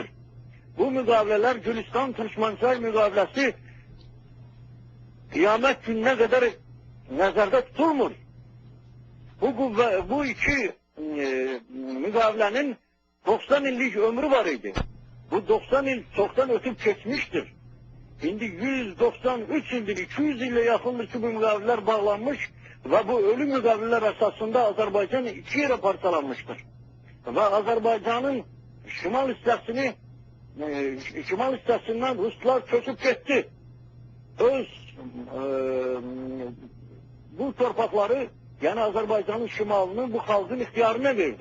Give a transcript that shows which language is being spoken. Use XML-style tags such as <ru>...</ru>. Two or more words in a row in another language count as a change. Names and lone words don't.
<az>Bu müqavilələr Gülüstan-Türkmençay müqaviləsi qiyamət gününə qədər nəzərdə tutulmur. Bu iki müqavilənin 90 illik ömrü var idi.</az> <tr>Bu 90 il çoktan ötüp geçmiştir. Şimdi 193 ildir, 200 ile yakındır ki bu müqavilələr bağlanmış ve bu ölü müqavilələr əsasında Azərbaycan iki yere parçalanmıştır.</tr> <az>Ve Azərbaycanın şimal hissəsindən Ruslar çöküp gitti. Öz bu torpaqları, yəni Azərbaycanın şimalını bu xalqın ixtiyarına verdi.</az>